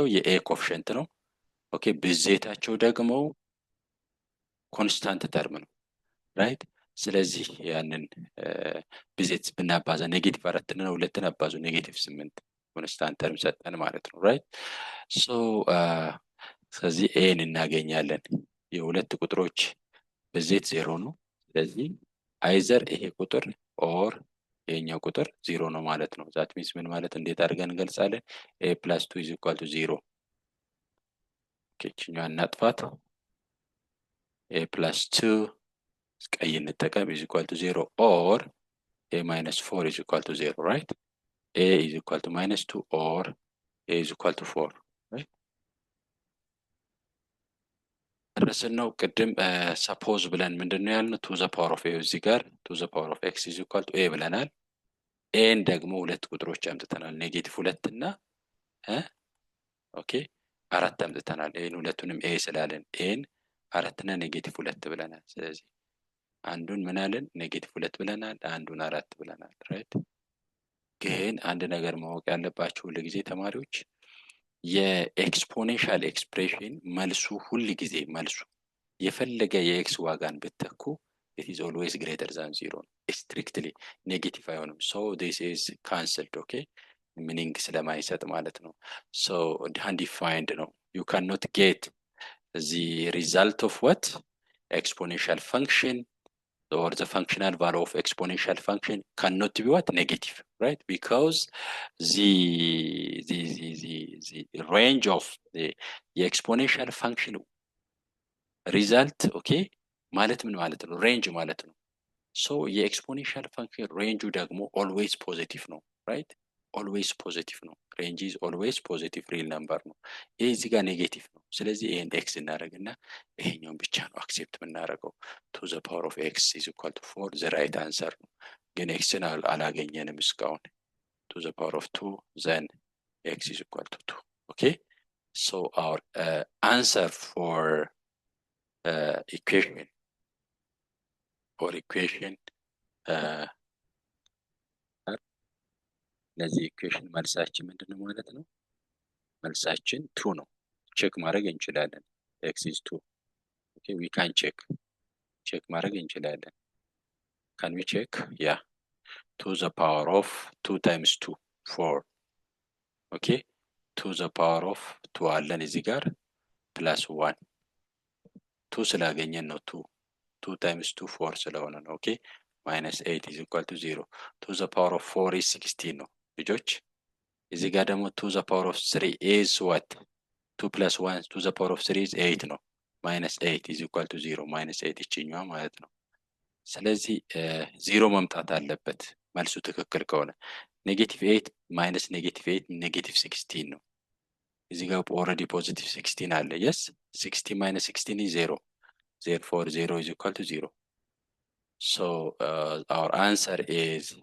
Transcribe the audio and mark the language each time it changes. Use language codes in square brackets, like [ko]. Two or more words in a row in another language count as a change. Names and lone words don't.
[am] የኤ ኮኤፊሺየንት ነው። ኦኬ ብዜታቸው ደግሞ [en] constant term [am] ነው ራይት። ስለዚህ ያንን ብዜት ብናባዛ ኔጌቲቭ 4 እና 2ን አባዙ [en] negative 8 constant term [am] ሰጠን ማለት ነው ራይት። ሶ ስለዚህ ኤን እናገኛለን። የሁለት ቁጥሮች ብዜት 0 ነው። ስለዚህ አይዘር ይሄ ቁጥር ኦር ይሄኛው ቁጥር 0 ነው ማለት ነው። [en] that means [am] ምን ማለት እንዴት አድርገን እንገልጻለን? [en] a plus 2 is equal to 0 [am] ኬችኛዋን እናጥፋት። [en] a plus 2 [am] ቀይ እንጠቀም [en] is equal to 0 or a minus 4 is equal to 0 right a is equal to minus 2 or a is equal to 4 right [am] ረስን ነው ቅድም suppose ብለን ምንድነው ያልነው [en] to the power of a [am] እዚህ ጋር [en] to the power of x is equal to a [am] ብለናል። ኤን ደግሞ ሁለት ቁጥሮች አምጥተናል ኔጌቲቭ 2 እና ኦኬ 4 አምጥተናል። ኤን ሁለቱንም ኤ ስላለን ኤን 4 እና ኔጌቲቭ 2 ብለናል። ስለዚህ አንዱን ምን አለን ኔጌቲቭ 2 ብለናል፣ አንዱን 4 ብለናል ራይት። ግን አንድ ነገር ማወቅ ያለባችሁ ሁልጊዜ ተማሪዎች [en] exponential expression [am] መልሱ ሁልጊዜ መልሱ የፈለገ የኤክስ ዋጋን ብትተኩ [en] it is always greater than zero ነው። strictly ኔጌቲቭ አይሆንም። so this is cancelled okay [am] ሚኒንግ ስለማይሰጥ ማለት ነው። [en] so undefined ነው። you cannot get the result of what exponential function or the functional value of exponential function cannot be what negative, right? Because the range of the exponential function result okay [am] ማለት ምን ማለት ነው? ሬንጅ ማለት ነው። so [en] exponential function [am] ሬንጁ ደግሞ [en] always positive [am] ነው right? [en] always positive ነው። range is always positive real number ነው። [am] ይሄ እዚህ ጋር ኔጌቲቭ ነው። ስለዚህ ይሄን x እናደርግና ይሄኛውን ብቻ ነው አክሴፕት የምናደርገው [en] to the power of x is equal to 4 the right answer ነው። [am] ግን xን አላገኘንም እስካሁን [en] to the power of 2 then x is equal to 2 okay so our answer for equation or equation [am] ለዚህ ኢኩዌሽን መልሳችን ምንድነው ማለት ነው? መልሳችን 2 ነው። ቼክ ማድረግ እንችላለን። [en] x is 2 okay we can check [am] ማድረግ እንችላለን። [en] can we check yeah to the power of 2 times 2 4 okay to the power of 2 [am] አለን እዚህ ጋር [en] plus 1 2 [am] ስላገኘን ነው [en] 2 times 2 4 [am] ስለሆነ ነው [en] okay minus 8 is equal to 0 to the power of 4 is 16 [am] ነው ልጆች። እዚህ ጋር ደግሞ [en] to the power of 3 is what 2 plus 1 to the power of 3 is 8 ነው minus 8 is equal to 0 minus 8 [am] ይችኛዋ ማለት ነው። ስለዚህ 0 መምጣት አለበት መልሱ ትክክል ከሆነ [en] negative 8 minus negative 8 negative 16 [am] ነው። እዚህ ጋር [en] already positive 16 አለ yes 16 minus 16 is 0 therefore 0 is equal to 0 so our answer is